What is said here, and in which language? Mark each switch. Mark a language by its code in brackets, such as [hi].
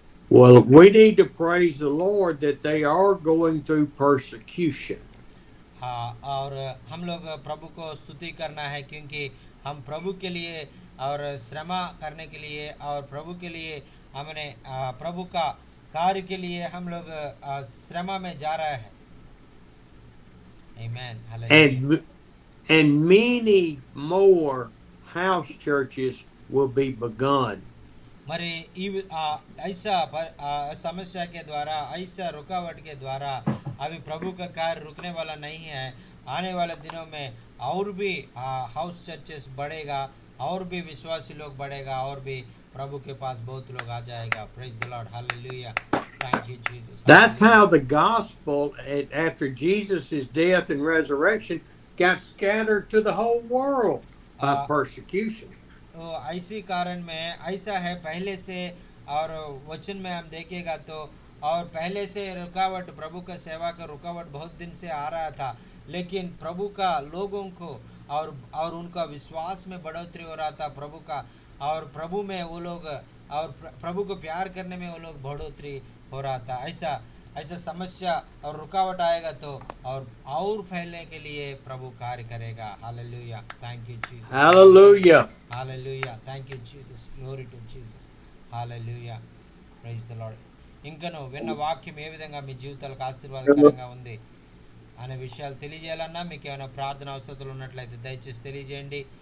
[en] Well, we need to praise the Lord that they are going through persecution. [hi] हाँ, और हम लोग प्रभु को स्तुति करना है, क्योंकि हम प्रभु के लिए और श्रम करने के लिए, और प्रभु के लिए हमने प्रभु का कार्य के लिए हम लोग श्रम में जा रहे हैं. [en] Amen. Hallelujah. And many more house churches will be begun. [hi] మరి ऐसा समस्या के द्वारा, ऐसा रुकावट के द्वारा अभी प्रभु का कार्य रुकने वाला नहीं है. आने वाले दिनों में और भी हाउस चर्चेस बढ़ेगा, और भी विश्वासी लोग बढ़ेगा, और भी प्रभु के पास बहुत लोग आ जाएगा. [en] Praise the Lord. Hallelujah. Thank you, Jesus. That's how the gospel, after Jesus' death and resurrection, got scattered to the whole world by persecution. [hi] ऐसी कारण में ऐसा है पहले से, और वचन में हम देखेगा तो और पहले से रुकावट, प्रभु का सेवा का रुकावट बहुत दिन से आ रहा था, लेकिन प्रभु का लोगों को और उनका विश्वास में बढ़ोतरी हो रहा था प्रभु का, और प्रभु में वो लोग और प्रभु को प्यार करने में वो लोग बढ़ोतरी हो रहा था। ऐसा ऐसा समस्या और रुकावट आएगा तो और फैलने के लिए प्रभु कार्य करेगा। [en] Hallelujah, thank you Jesus. Hallelujah. Hallelujah, thank you Jesus, glory to Jesus, hallelujah, praise the Lord. [te] ఇంకను విన్న వాక్యం ఏ విధంగా మీ జీవితాలకు ఆశీర్వాదకరంగా ఉంది అనే విషయాలు తెలియజేయాలన్నా, మీకు ఏమైనా ప్రార్థన అవసరాలు ఉన్నట్లయితే దయచేసి తెలియజేయండి.